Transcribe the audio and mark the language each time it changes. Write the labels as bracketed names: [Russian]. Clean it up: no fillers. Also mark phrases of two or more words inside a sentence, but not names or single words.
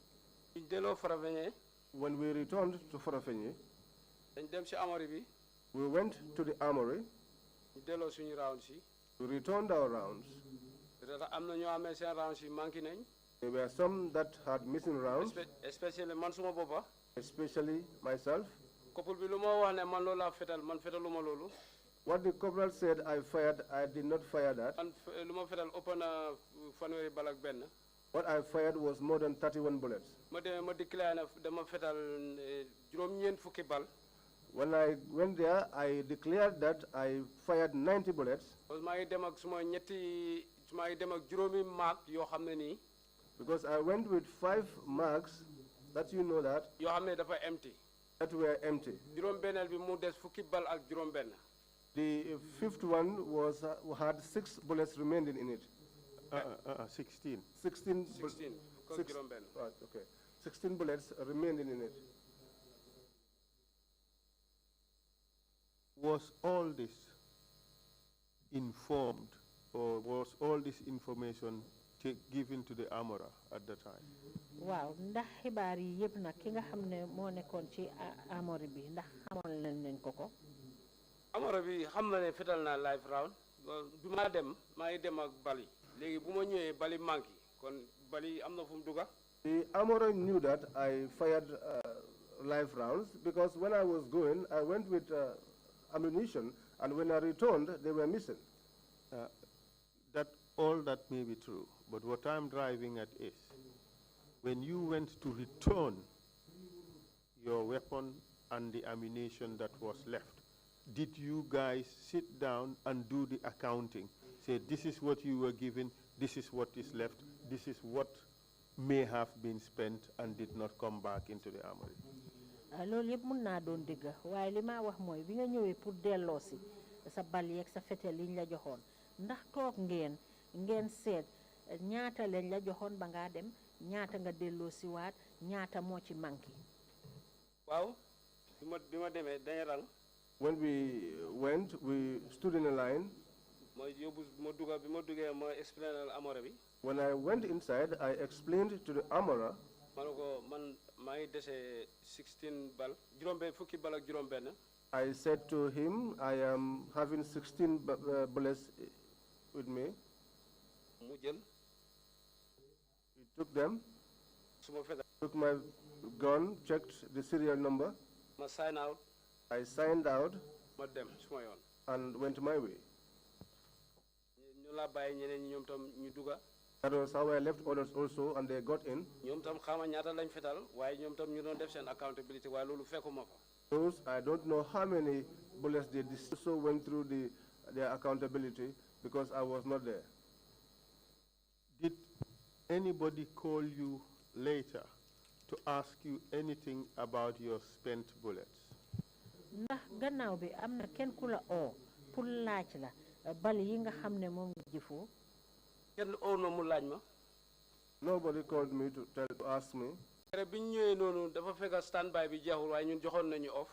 [Wolof] ñu delloo Farafenni. [English] When we returned to Farafenni, [Wolof] dañ dem ci armory bi. [English] we went to the armory. [Wolof] ñu delloo suñu rounds yi. [English] We returned our rounds. [Wolof] am na ñoo amee seen rounds yi manqué nañ. [English] There were some that had missing rounds. [Wolof] Especially man suma boppa. [English] Especially myself. [Wolof] couple bi lu ma wax ne man loolu laa fetal man fetaluma loolu. [English] What the corporal said I fired, I did not fire that. [Wolof] man lu ma fetal ëpp na fanweeri bal ak benn. [English] What I fired was more than 31 bullets. [Wolof] ma demee ma déclaré na dama fetal juróom-ñeent fukki bal. [English] When I went there, I declared that I fired 90 bullets. [French] parce que [Wolof] maa ngi dem ak suma maa ngi dem ak juróomi maag yoo xam ne nii. [English] Because I went with 5 marks, that you know that. [Wolof] yoo xam ne dafa empty. [English] that were empty. [Wolof] juróom-benneel bi mu des fukki bal ak juróom-benn. [English] The fifth one was had 6 bullets remaining in it. 16. 16. 16. Right, okay. 16 bullets remaining in it. Was all this informed, or was all this information given to the armorer at the time? [Wolof] Waaw ndax xibaar yi yëpp nag ki nga xam ne moo nekkoon ci armory bi ndax xamoon nañ ko ko. armorer bi xam na ne fetal naa [English] live round [Wolof] bi ma dem maa ngi dem ak bali léegi bu ma ñëwee bali manqué kon bali am na fu mu dugga. [English] The armorer knew that I fired live rounds because when I was going, I went with ammunition, and when I returned, they were missing. All that may be true, but what I'm driving at is, when you went to return your weapon and the ammunition that was left, did you guys sit down and do the accounting? Say, this is what you were given, this is what is left, this is what may have been spent and did not come back into the armory? [Wolof] Loolu yëpp mun naa doon dëgg waaye li ma wax mooy bi nga ñëwee pour delloosi sa bal yeeg sa fetel liñ la joxoon ndax toog ngeen seet ñaata lañ la joxoon ba ngaa dem ñaata nga delloosi waat ñaata moo ci manqué. waaw bi ma demee dañu rang. [English] When we went, we stood in a line. [Wolof] ma yóbbu bi ma duggee ma explainal armorer bi. [English] When I went inside, I explained to the armorer. [Wolof] ma ne ko man maa ngi dese 16 bal fukki bal ak juróom-benn. [English] I said to him, I am having 16 bullets with me. [Wolof] mu jël. [English] He took them. [Wolof] suma fetal. [English] Took my gun, checked the serial number. ma sign out. I signed out. [Wolof] ma dem suma yoon. [English] And went my way. [Wolof] ñu la bàyyi ñeneen ñi ñoom tam ñu dugga. [English] That was how I left others also, and they got in. [Wolof] ñoom tam xama ñaata lañ fetal waaye ñoom tam ñu doon def seen accountability waaye loolu fekkuma fa. [English] Those, I don't know how many bullets they also went through their accountability because I was not there. Did anybody call you later to ask you anything about your spent bullets? [Wolof] Ndax gannaaw bi am na kenn ku la oo pour laaj la bal yi nga xam ne moom nga jëfoo. kenn oo na mu laaj ma. [English] Nobody called me to ask me. [Wolof] bi ñu ñëwee noonu dafa fekk standby bi jeexul waaye ñun joxoon nañu off.